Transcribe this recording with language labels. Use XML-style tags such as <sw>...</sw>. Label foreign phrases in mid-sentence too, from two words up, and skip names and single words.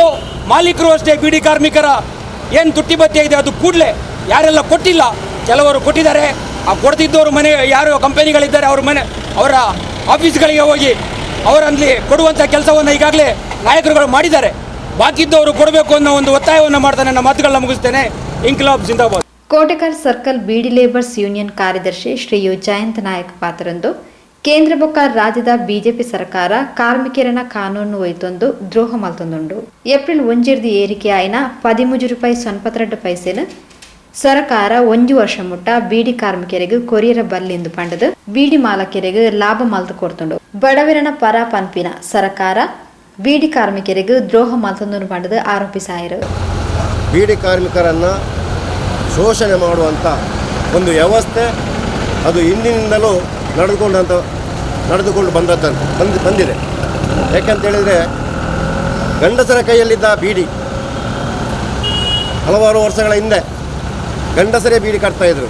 <kn>ಮಾಲೀಕರು ಅಷ್ಟೇ ಬೀಡಿ ಕಾರ್ಮಿಕರ ಏನು ತುಟ್ಟಿ ಭತ್ಯೆ ಇದೆ ಅದು ಕೂಡಲೇ, ಯಾರೆಲ್ಲ ಕೊಟ್ಟಿಲ್ಲ ಕೆಲವರು ಕೊಟ್ಟಿದ್ದಾರೆ, ಆ ಕೊಡ್ತಿದ್ದವರು ಮನೆ ಯಾರು ಕಂಪನಿಗಳಿದ್ದಾರೆ ಅವರ ಆಫೀಸ್ಗಳಿಗೆ ಹೋಗಿ ಅವರಲ್ಲಿ ಕೊಡುವಂಥ ಕೆಲಸವನ್ನು ಈಗಾಗಲೇ ನಾಯಕರುಗಳು ಮಾಡಿದ್ದಾರೆ. ಬಾಕಿದ್ದವರು ಕೊಡಬೇಕು ಅನ್ನೋ ಒಂದು ಒತ್ತಾಯವನ್ನು ಮಾಡ್ತಾನೆ. ನನ್ನ ಮಾತುಗಳನ್ನ ಮುಗಿಸ್ತೇನೆ.</kn> <hi>इंक़लाब ज़िंदाबाद.</hi> <tcy>ಕೋಟೆಕರ್ ಸರ್ಕಲ್ ಬೀಡಿ ಲೇಬರ್ಸ್ ಯೂನಿಯನ್ ಕಾರ್ಯದರ್ಶಿ ಶ್ರೀ ಯು ಜಯಂತ್ ನಾಯಕ್ ಪಾತ್ರರಂದು ಕೇಂದ್ರ ಬೊಕ್ಕ ರಾಜ್ಯದ ಬಿಜೆಪಿ ಸರ್ಕಾರ ಕಾರ್ಮಿಕರನ ಕಾನೂನು ಒಯ್ತೊಂದು ದ್ರೋಹ ಮಲ್ತೊಂದುಂಡು. ಏಪ್ರಿಲ್ 1 ಏರಿಕೆ ಆಯ್ನ 13 ರೂಪಾಯಿ 92 ಪೈಸೆನ ಸರ್ಕಾರ 1 ವರ್ಷ ಮುಟ್ಟ ಬೀಡಿ ಕಾರ್ಮಿಕರಿಗೆ ಕೊರಿಯರ ಬಲ್ಲಿಂದು ಪಂಡದು ಬೀಡಿ ಮಾಲಕರಿಗೆ ಲಾಭ ಮಲ್ತು ಕೊಡ್ತುಂಡು. ಬಡವರನ ಪರ ಪಂಪಿನ ಸರ್ಕಾರ ಬೀಡಿ ಕಾರ್ಮಿಕರಿಗೆ ದ್ರೋಹ ಮಲ್ತೊಂದು ಪಂಡದು ಆರೋಪಿಸಾಯರು.</tcy> <kn>ಬೀಡಿ ಕಾರ್ಮಿಕರನ್ನು ಶೋಷಣೆ ಮಾಡುವಂಥ ಒಂದು ವ್ಯವಸ್ಥೆ ಅದು ಹಿಂದಿನಿಂದಲೂ ನಡೆದುಕೊಂಡು ಬಂದಿದೆ. ಯಾಕೆಂತೇಳಿದರೆ ಗಂಡಸರ ಕೈಯಲ್ಲಿದ್ದ ಬೀಡಿ ಹಲವಾರು ವರ್ಷಗಳ ಹಿಂದೆ ಗಂಡಸರೇ ಬೀಡಿ ಕಟ್ತಾಯಿದ್ರು.</kn>